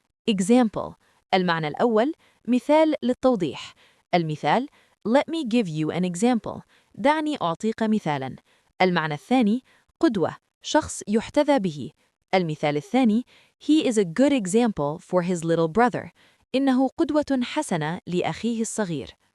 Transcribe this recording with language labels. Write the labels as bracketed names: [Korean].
[Arabic] example المعنى الأول مثال للتوضيح. [English] المثال Let me give you an example. [Arabic] دعني أعطيك مثالا. المعنى الثاني قدوة شخص يحتذى به. المثال الثاني [English] He is a good example for his little brother. [Arabic] إنه قدوة حسنة لأخيه الصغير.